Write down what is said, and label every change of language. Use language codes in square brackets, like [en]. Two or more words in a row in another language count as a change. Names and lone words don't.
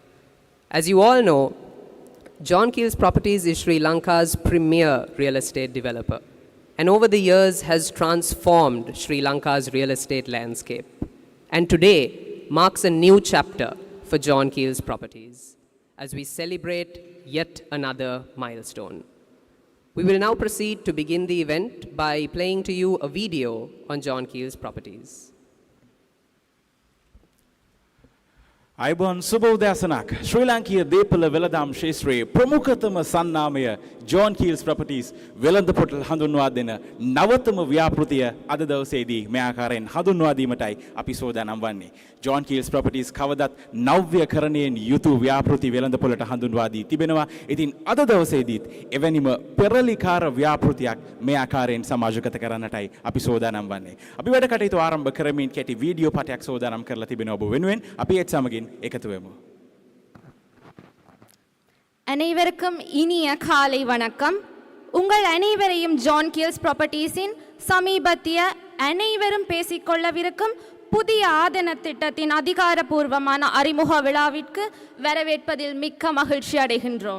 [en] As you all know, John Keells Properties is Sri Lanka's premier real estate developer, and over the years has transformed Sri Lanka's real estate landscape. And today marks a new chapter for John Keells Properties as we celebrate yet another milestone. We will now proceed to begin the event by playing to you a video on John Keells Properties. [si] අයිබෝන් සුබ උදෑසනක් ශ්‍රී ලාංකීය දීපල වෙළඳාම් ශේත්‍රයේ ප්‍රමුඛතම සන්නාමය ජෝන් කීල්ස් ප්‍රොපර්ටීස් වෙළඳපොළ හඳුන්වා දෙන නවතම ව්‍යාපෘතිය අද දවසේදී මේ ආකාරයෙන් හඳුන්වා දීමටයි අපි සෝදානම් වන්නේ. ජෝන් කීල්ස් ප්‍රොපර්ටීස් කවදත් නව්‍යකරණයෙන් යුතු ව්‍යාපෘති වෙළඳපොළට හඳුන්වා දී තිබෙනවා. ඉතින් අද දවසේදීත් එවැනිම පෙරලිකාර ව්‍යාපෘතියක් මේ ආකාරයෙන් සමාජගත කරන්නටයි අපි සෝදානම් වන්නේ. අපි වැඩ කටයුතු ආරම්භ කරමින් කෙටි වීඩියෝ පටයක් සෝදානම් කරලා තිබෙනවා ඔබ වෙනුවෙන්. අපි ඒත් සමගින් [ta] அனைவருக்கும் இனிய காலை வணக்கம். உங்கள் அனைவரையும் ஜான் கீல்ஸ் ப்ராப்பர்ட்டீஸின் சமீபத்திய அனைவரும் பேசிக்கொள்ளவிருக்கும் புதிய ஆதன திட்டத்தின் அதிகாரப்பூர்வமான அறிமுக விழாவிற்கு வரவேற்பதில் மிக்க மகிழ்ச்சி அடைகின்றோம்.